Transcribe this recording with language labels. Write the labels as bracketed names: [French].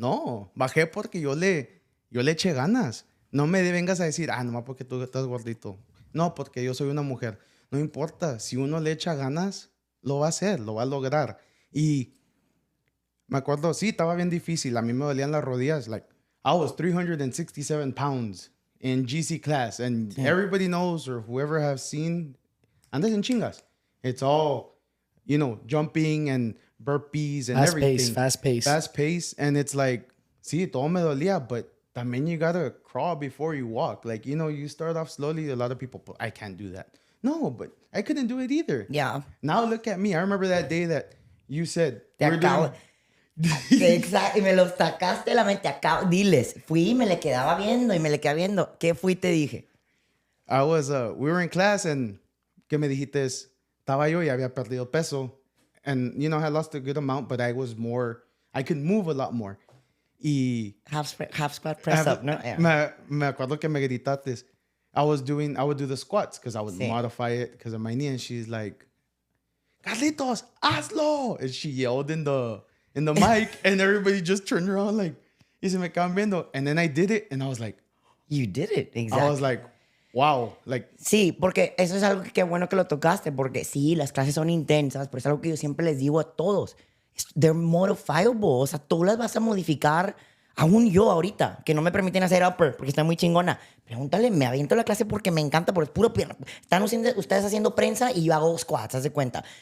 [Spanish] No, bajé porque yo le eché ganas. No me vengas a decir, nomás porque tú estás gordito. No, porque yo soy una mujer. No importa, si uno le echa ganas, lo va a hacer, lo va a lograr. Y me acuerdo, sí, estaba bien difícil. A mí me dolían las rodillas. [English] Like, I was 367 pounds in GC class. And everybody knows, or whoever has seen, [Spanish] andas en chingas. [English] It's all, jumping and burpees and everything. Fast pace. And it's like, [Spanish] sí, todo me dolía, [English] but [Spanish] también [English] you gotta crawl before you walk. Like, you start off slowly. A lot of people, I can't do that. No, but I couldn't do it either. Yeah. Now look at me. I remember that day that you said, [Spanish] Exacto, y me los sacaste de la mente. Diles, fui y me le quedaba viendo y me le quedaba viendo. ¿Qué fui y te dije? [English] We were in class and [Spanish] ¿qué me dijiste? Estaba yo y había perdido peso. [English] And, I had lost a good amount, but I could move a lot more. [Spanish] Y [English] Half squat press up, ¿no? Yeah. [Spanish] Me acuerdo que me gritaste. [English] I would do the squats because I would modify it because of my knee. And she's like, Carlitos, [Spanish] hazlo! [English] And she yelled in the mic and everybody just turned around like, [Spanish] y se me quedaban viendo. [English] And then I did it and I was like, you did it, exactly. I was like, wow. Like, [Spanish] sí, porque eso es algo que bueno que lo tocaste, porque sí, las clases son intensas, pero es algo que yo siempre les digo a todos. [English] They're modifiable, [Spanish] o sea, tú las vas a modificar. Aún yo ahorita, que no me permiten hacer upper porque está muy chingona. Pregúntale, me aviento la clase porque me encanta, porque es puro pierna. Están ustedes haciendo prensa y yo hago squats, haz de cuenta.